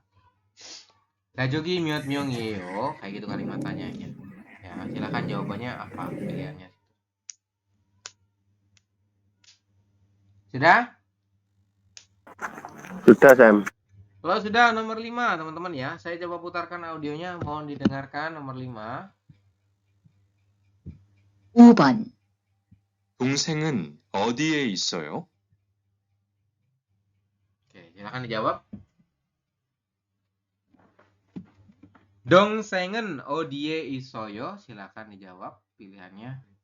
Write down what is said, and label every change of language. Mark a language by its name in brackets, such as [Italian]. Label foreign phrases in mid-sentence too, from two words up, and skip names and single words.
[Korean] 가족이 몇 명 이에요, [Indonesian] kayak gitu kalimat tanyanya. Ya, silakan jawabannya apa pilihannya. Sudah? Sudah, Sam. Kalau sudah nomor 5, teman-teman ya. Saya coba putarkan audionya, mohon didengarkan nomor 5. [Korean] 5번. 동생은 어디에 있어요? [Indonesian] Oke, silakan dijawab. [Korean] 동생은 어디에 있어요, [Indonesian] silakan dijawab pilihannya.